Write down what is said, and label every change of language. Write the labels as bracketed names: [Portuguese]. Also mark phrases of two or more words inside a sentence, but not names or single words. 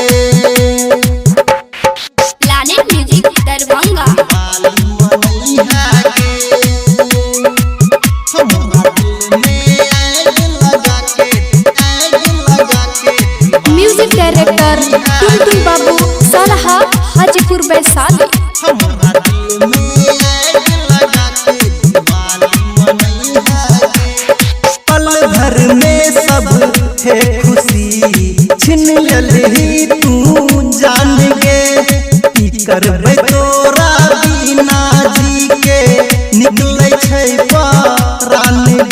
[English] Lalit Music Darbhanga. Music director Tuntun Babu Salaha Hajipur Baisali. [Maithili] पल भर में सब है खुशी छिन ललही तू जान गे, की करबै तोरा बिना जी के निकलै छै प्राण गे।